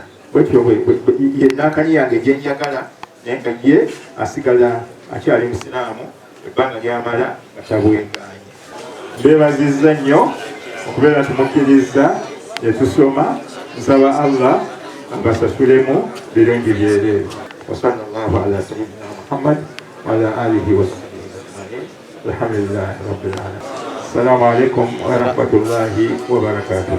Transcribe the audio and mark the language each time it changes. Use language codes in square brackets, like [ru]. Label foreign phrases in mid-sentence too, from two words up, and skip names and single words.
[lg] Bwetyo yennankani yange gyenjagala naye nga ye asigala akyali musiraamu ebbanga lyamala gatabwenganye. Mbeebazizza nnyo okubeera tumukkiriza ne tusoma. Nsaba Allah abasasulemu birungi byereere. [ar] وصلى الله على سيدنا محمد وعلى آله وصحبه أجمعين. الحمد لله رب العالمين السلام عليكم ورحمة الله وبركاته.